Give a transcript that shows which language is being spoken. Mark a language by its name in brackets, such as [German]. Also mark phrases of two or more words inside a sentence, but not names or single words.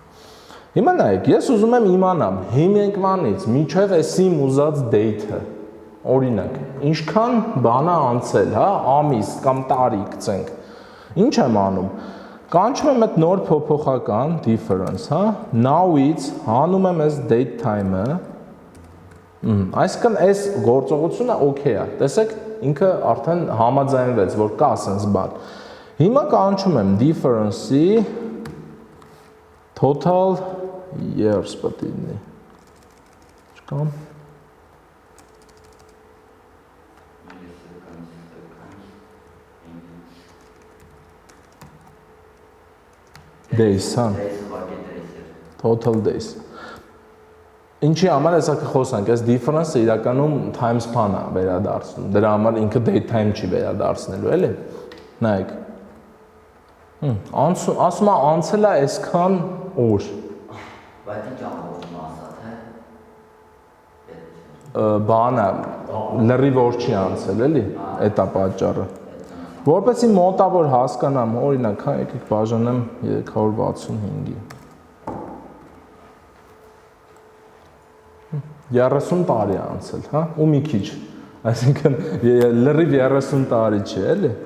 [Armenian] Հիմա նայեք, ես ուզում եմ իմանամ հիմիկվանից մինչև էս իմ ուզած date-ը, օրինակ, ինչքան բան է անցել, հա, ամիս կամ տարի գցենք։ Ինչ եմ անում։ Կանչում եմ այդ նոր փոփոխական difference, հա, now-ից հանում եմ այս [English] date time-ը։ [Armenian] Այսինքն այս գործողությունը okay է։ Տեսեք, ինքը արդեն համաձայնվեց, որ կա sense բան։ Հիմա կանչում եմ difference-ի [English] total years [Armenian] պետք է լինի։ Չկամ։ Days, հա։ [English] Total days։ [Armenian] Ինչի համար էսա կխոսանք, այս difference-ը իրականում [English] time span-ը [Armenian] վերադարձնում։ Դրա համար ինքը [English] date time [Armenian] չի վերադարձնելու, էլի։ Նայեք։ Ասում է անցել է այսքան օր։ Բայց ինչ ամբողջ մասա, թե։ Բանը լրիվ օր չի անցել, էլի։ Էդ է պատճառը։ Որպեսզի մոտավոր հասկանամ, օրինակ, հա, եկեք բաժանեմ 365-ի։ 30 տարի է անցել, հա, ու մի քիչ։ Այսինքն լրիվ 30 տարի չի, էլի։